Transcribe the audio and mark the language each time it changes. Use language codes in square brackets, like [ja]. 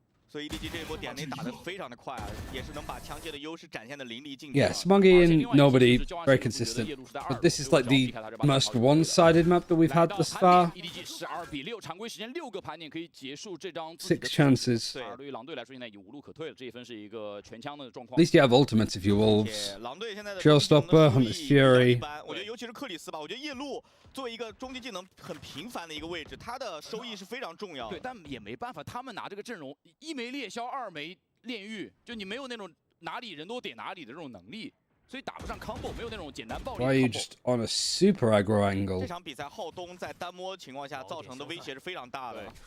[zh] 所以 EDG 这一波点内打得非常的快啊，也是能把枪械的优势展现的淋漓尽致。 [en] Yeah, Smoggy and Nobody very consistent. But this is like the most one-sided map that we've had thus far. [zh] 12-6，常规时间6个盘点可以结束这张。 [en] 6 chances. [zh] 对，对于狼队来说现在已经无路可退了，这一分是一个全枪的状况。 [en] At least you have ultimates if you Wolves. [zh] 狼队现在的 [en] Showstopper, Hunter's Fury. [zh] 我觉得尤其是克里斯吧，我觉得夜路作为一个终极技能很频繁的一个位置，他的收益是非常重要的。对，但也没办法，他们拿这个阵容，一枚猎枭，2枚炼狱，就你没有那种哪里人多点哪里的这种能力，所以打不上 combo， 没有那种简单暴力。 [en] Why are you just on a super aggro angle? [zh] 这场比赛浩东在单摸情况下造成的威胁是非常大的。